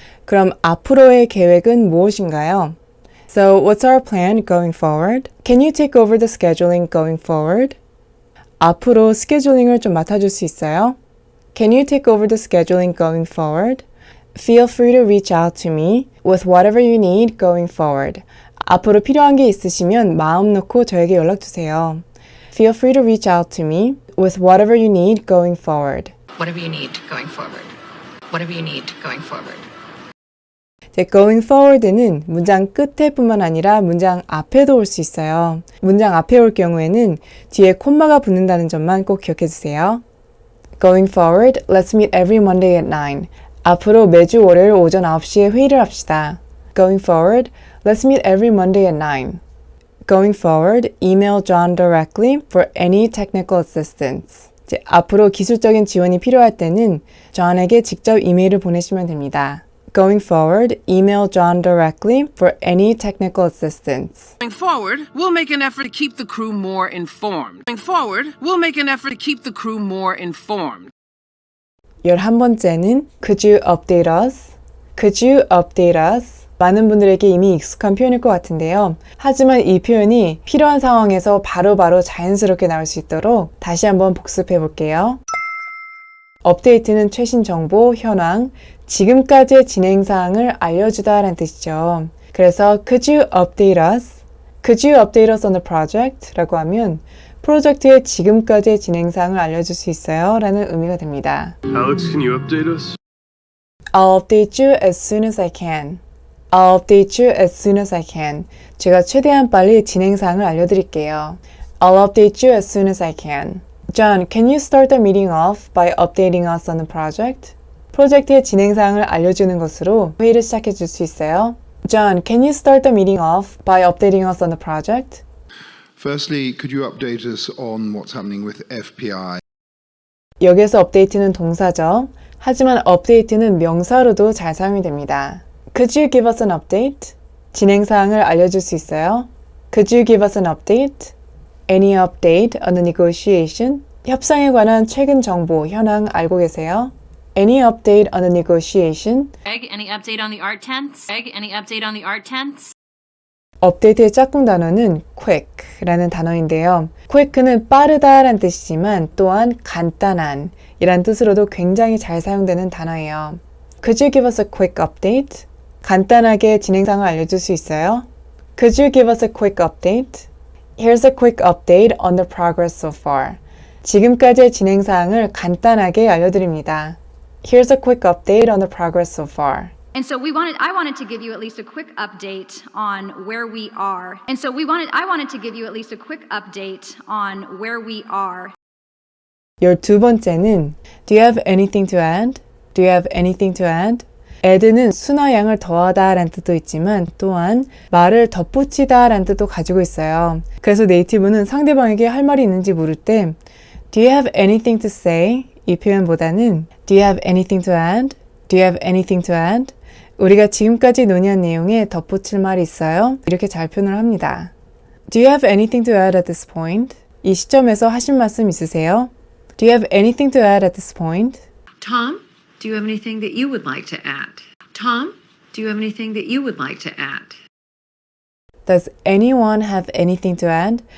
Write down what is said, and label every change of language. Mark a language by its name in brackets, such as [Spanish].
[Korean] 그럼 앞으로의 계획은 무엇인가요? [English] So what's our plan going forward? Can you take over the scheduling going forward? [Korean] 앞으로 스케줄링을 좀 맡아줄 수 있어요? [English] Can you take over the scheduling going forward? Feel free to reach out to me with whatever you need going forward. [Korean] 앞으로 필요한 게 있으시면 마음 놓고 저에게 연락 주세요. [English] Feel free to reach out to me with whatever you need going forward. Whatever you need going forward. Whatever you need going forward. [Korean] going forward는 문장 끝에뿐만 아니라 문장 앞에도 올 수 있어요. 문장 앞에 올 경우에는 뒤에 콤마가 붙는다는 점만 꼭 기억해 주세요. [English] Going forward, let's meet every Monday at 9. [Korean] 앞으로 매주 월요일 오전 9시에 회의를 합시다. [English] Going forward, let's meet every Monday at 9. Going forward, email John directly for any technical assistance. [Korean] 앞으로 기술적인 지원이 필요할 때는 John에게 직접 이메일을 보내시면 됩니다. [English] Going forward, email John directly for any technical assistance. Going forward, we'll make an effort to keep the crew more informed. Going forward, we'll make an effort to keep the crew more informed. [Korean] 11번째는 [English] Could you update us? Could you update us? [Korean] 많은 분들에게 이미 익숙한 표현일 것 같은데요. 하지만 이 표현이 필요한 상황에서 바로바로 자연스럽게 나올 수 있도록 다시 한번 복습해 볼게요. 업데이트는 최신 정보, 현황, 지금까지의 진행 사항을 알려주다 라는 뜻이죠. 그래서 [English] Could you update us? Could you update us on the project? [Korean] 라고 하면 프로젝트의 지금까지의 진행 사항을 알려줄 수 있어요 라는 의미가 됩니다. [English] Alex, can you update us? I'll update you as soon as I can. I'll update you as soon as I can. [Korean] 제가 최대한 빨리 진행 사항을 알려드릴게요. [English] I'll update you as soon as I can. John, can you start the meeting off by updating us on the project? [Korean] 프로젝트의 진행 사항을 알려주는 것으로 회의를 시작해 줄 수 있어요. [English] John, can you start the meeting off by updating us on the project? Firstly, could you update us on what's happening with FPI? [Korean] 여기서 업데이트는 동사죠. 하지만 업데이트는 명사로도 잘 사용이 됩니다. [English] Could you give us an update? [Korean] 진행 사항을 알려줄 수 있어요? [English] Could you give us an update? Any update on the negotiation? [Korean] 협상에 관한 최근 정보, 현황 알고 계세요? [English] Any update on the negotiation? Greg, any update on the art tents? Greg, any update on the art tents? [Korean] 업데이트의 짝꿍 단어는 quick라는 단어인데요. quick는 빠르다란 뜻이지만 또한 간단한 이란 뜻으로도 굉장히 잘 사용되는 단어예요. [English] Could you give us a quick update? [Korean] 간단하게 진행상을 알려줄 수 있어요? [English] Could you give us a quick update? Here's a quick update on the progress so far. [Korean] 지금까지의 진행사항을 간단하게 알려드립니다. [English] Here's a quick update on the progress so far. And so I wanted to give you at least a quick update on where we are. And so I wanted to give you at least a quick update on where we are. [Korean] 12번째는 [English] Do you have anything to add? Do you have anything to add? [Korean] add는 수나 양을 더하다 라는 뜻도 있지만 또한 말을 덧붙이다 라는 뜻도 가지고 있어요. 그래서 네이티브는 상대방에게 할 말이 있는지 물을 때 [English] Do you have anything to say? [Korean] 이 표현보다는 [English] Do you have anything to add? Do you have anything to add? [Korean] 우리가 지금까지 논의한 내용에 덧붙일 말이 있어요? 이렇게 잘 표현을 합니다. [English] Do you have anything to add at this point? [Korean] 이 시점에서 하실 말씀 있으세요? [English] Do you have anything to add at this point? Tom, do you have anything that you would like to add? Tom, do you have anything that you would like to add? Does anyone have anything to add?